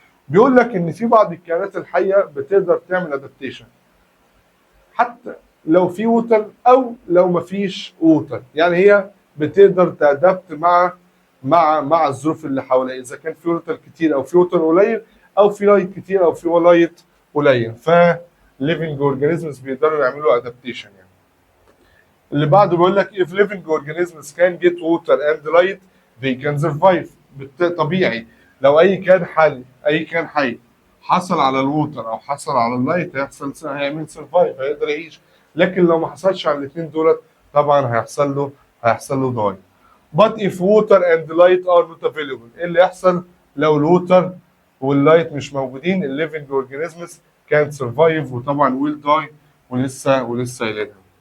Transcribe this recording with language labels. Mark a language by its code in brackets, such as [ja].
[ar] بيقول لك ان في بعض الكائنات الحيه بتقدر تعمل ادابتيشن حتى لو في ووتر او لو ما فيش ووتر، يعني هي بتقدر تادبت مع الظروف اللي حواليها، اذا كان في ووتر كتير او في ووتر قليل، او في لايت كتير او في لايت قليل. ف living organisms بيقدروا يعملوا adaptation يعني. اللي بعده بيقول لك [en] if living organisms can get water and light they can survive. [ar] طبيعي لو اي كان حي حصل على الووتر او حصل على اللايت هيعمل سرفايف، هيقدر يعيش. لكن لو ما حصلش على الاثنين دولت طبعا هيحصل له داي. [en] But if water and light are not available، [ar] ايه اللي يحصل لو الووتر واللايت مش موجودين؟ الليفنج اورجانيزمز كان سرفايف وطبعا ويل داي، ولسه قايلينها.